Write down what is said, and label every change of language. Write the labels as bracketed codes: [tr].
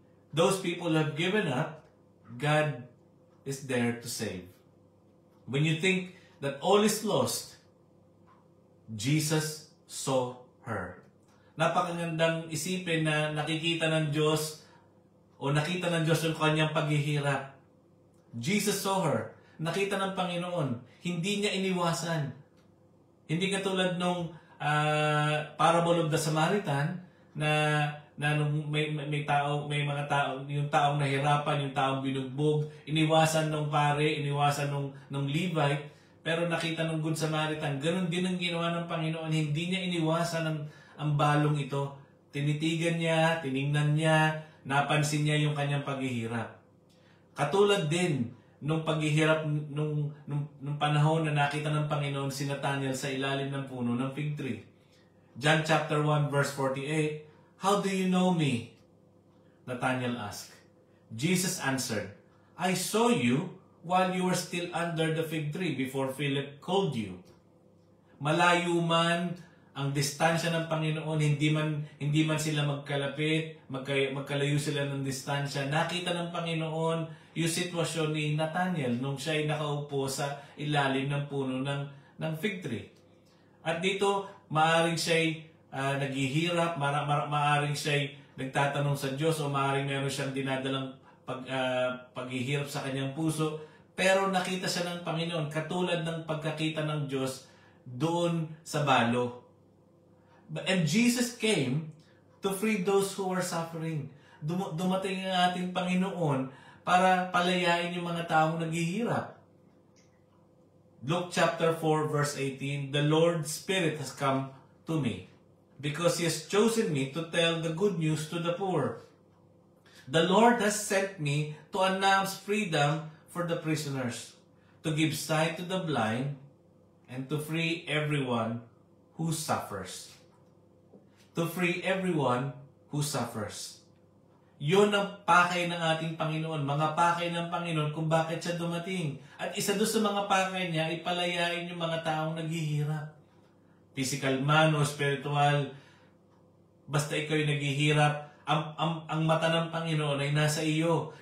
[en] Those people who have given up, God is there to save. When you think that all is lost, Jesus saw her. [tl] Napakagandang isipin na nakikita ng Diyos o nakita ng Diyos yung kanyang paghihirap. [en] Jesus saw her. [tl] Nakita ng Panginoon. Hindi niya iniwasan. Hindi katulad nung [en] parable of the Samaritan [tl] na nung may mga tao, yung taong nahirapan, yung taong binugbog, iniwasan ng pare, iniwasan ng Levite, pero nakita ng Good Samaritan. Ganon din ang ginawa ng Panginoon. Hindi niya iniwasan ang balong ito. Tinitigan niya, tiningnan niya, napansin niya yung kanyang paghihirap. Katulad din nung paghihirap nung panahon na nakita ng Panginoon si Nathanael sa ilalim ng puno ng fig tree. [en] John chapter 1 verse 48, "How do you know me?" Nathanael asked. Jesus answered, "I saw you while you were still under the fig tree before Philip called you." [tl] Malayo man ang distansya ng Panginoon, hindi man sila magkalapit, magkalayo sila ng distansya. Nakita ng Panginoon yung sitwasyon ni Nathanael nung siya ay nakaupo sa ilalim ng puno ng fig tree. At dito, maaaring siya naghihirap, maaaring siya nagtatanong sa Diyos, o maaaring meron siyang dinadalang paghihirap sa kanyang puso. Pero nakita siya ng Panginoon, katulad ng pagkakita ng Diyos doon sa balo. [en] And Jesus came to free those who were suffering. [tl] Dumating ang ating Panginoon para palayain yung mga taong naghihirap. [en] Luke chapter 4 verse 18, "The Lord's Spirit has come to me, because He has chosen me to tell the good news to the poor. The Lord has sent me to announce freedom for the prisoners, to give sight to the blind, and to free everyone who suffers." To free everyone who suffers. [tl] Yun ang pakay ng ating Panginoon, mga pakay ng Panginoon kung bakit siya dumating. At isa doon sa mga pakay niya, ipalayain yung mga taong naghihirap. Physical man o spiritual, basta ikaw yung naghihirap, ang mata ng Panginoon ay nasa iyo.